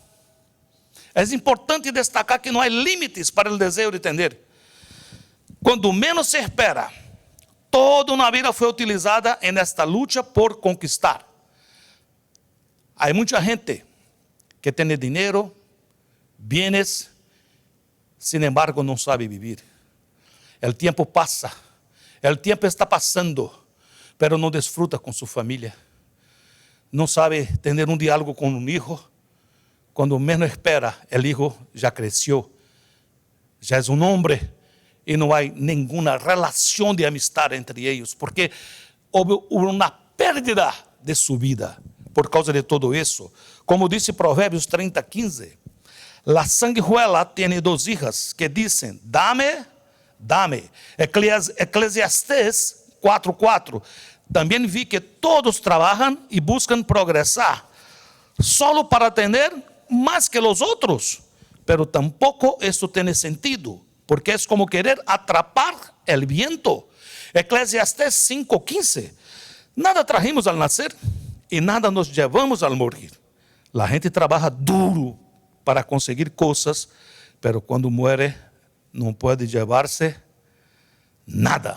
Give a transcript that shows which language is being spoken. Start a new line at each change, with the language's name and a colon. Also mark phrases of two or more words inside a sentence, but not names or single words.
Portuguese: É importante destacar que não há limites para o desejo de entender. Quando menos se espera, toda uma vida foi utilizada nesta luta por conquistar. Há muita gente que tem dinheiro,
Spanish: bienes, sin embargo
Portuguese: não sabe viver. O tempo passa, o tempo está passando, pero não desfruta com sua família. Não sabe ter diálogo com hijo. Quando menos espera, o hijo já cresceu, já é homem, e não há nenhuma relação de amistade entre eles, porque houve uma pérdida de sua vida por causa de todo isso. Como disse Provérbios 30:15,
Spanish: la sanguijuela tem 2 hijas que dizem, dame, dame. Eclesiastés 4:4,
Portuguese: também vi que todos trabalham e buscam progressar,
Spanish: solo para ter más que los otros, pero tampoco esto tiene sentido, porque es como querer atrapar el viento. Eclesiastés 5:15, nada trajimos al nacer y nada nos llevamos al morir. La gente trabaja duro para conseguir cosas, pero cuando muere no puede llevarse nada.